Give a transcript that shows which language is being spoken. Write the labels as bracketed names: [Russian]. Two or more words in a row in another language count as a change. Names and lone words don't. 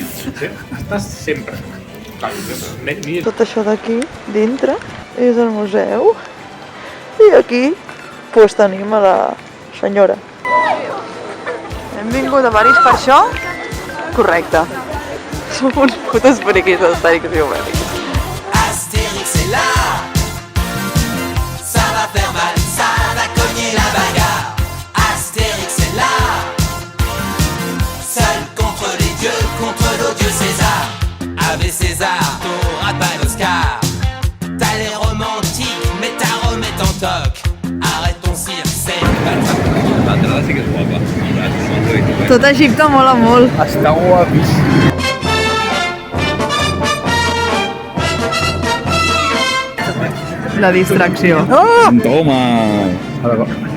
[Catalan] Estàs sempre. Mira, Tot això d'aquí, dintre, és el museu. I aquí, pues, tenim a la senyora. Hem vingut a París per això? Correcte. Som uns putes periquis d'Astèrix i Obèlix. [French] Astérix est là, ça va faire mal, ça va cogner la bagarre. Astérix est là, seul contre les dieux, contre l'odieux César. Ave César, t'auras pas l'Oscar. T'as l'air romantique, mais ta Rome est en toc. Arrête ton cirque, c'est pas le truc. [Catalan] L'entrada sí que és guapa. Tot Egipte mola molt. està guapíssim. La distracció. Toma! A veure,